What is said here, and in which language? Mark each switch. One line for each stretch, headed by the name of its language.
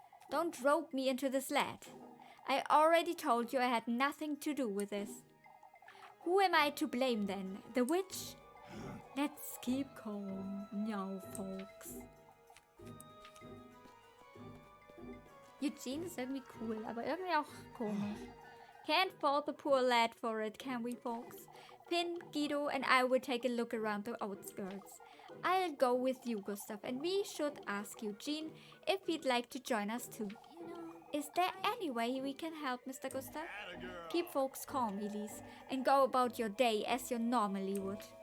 English: Don't rope me into this, lad. I already told you I had nothing to do with this. Who am I to blame then? The witch? Let's keep calm now, folks.
German: Eugene ist irgendwie cool, aber irgendwie auch komisch.
English: Can't fault the poor lad for it, can we, folks? Finn, Guido, and I will take a look around the outskirts. I'll go with you, Gustav, and we should ask Eugene if he'd like to join us too. Is there any way we can help, Mr. Gustav? Keep folks calm, Elise, and go about your day as you normally would.